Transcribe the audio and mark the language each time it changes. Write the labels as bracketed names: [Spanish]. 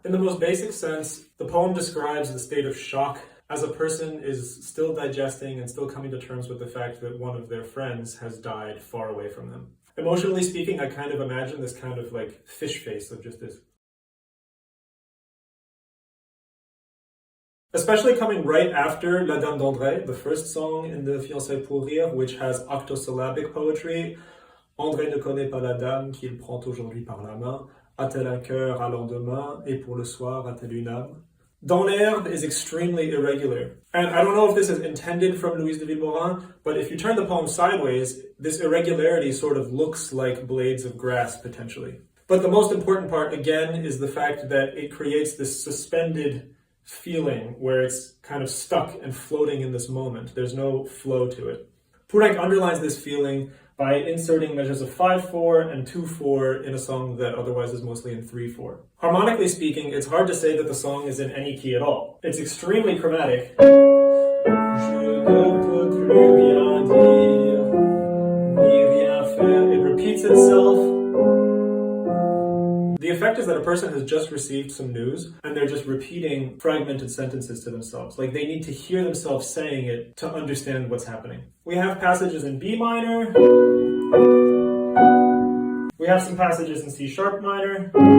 [English] In the most basic sense, the poem describes the state of shock as a person is still digesting and still coming to terms with the fact that one of their friends has died far away from them. Emotionally speaking, I kind of imagine this kind of like fish face of just this. Especially coming right after La Dame d'André, the first song in the Fiançailles pour rire, which has octosyllabic poetry. [French] André ne connaît pas la dame qu'il prend aujourd'hui par la main. A-t-elle un cœur à lendemain? Et pour le soir, a-t-elle une âme? [English] Dans l'herbe is extremely irregular. And I don't know if this is intended from Louise de Vilmorin, but if you turn the poem sideways, this irregularity sort of looks like blades of grass, potentially. But the most important part, again, is the fact that it creates this suspended feeling where it's kind of stuck and floating in this moment. There's no flow to it. Poulenc underlines this feeling by inserting measures of 5/4 and 2/4 in a song that otherwise is mostly in 3/4. Harmonically speaking, it's hard to say that the song is in any key at all. It's extremely chromatic. [French] Je ne peux plus rien dire, ni rien faire. [English] It repeats itself. The effect is that a person has just received some news and they're just repeating fragmented sentences to themselves. Like they need to hear themselves saying it to understand what's happening. We have passages in B minor. We have some passages in C sharp minor.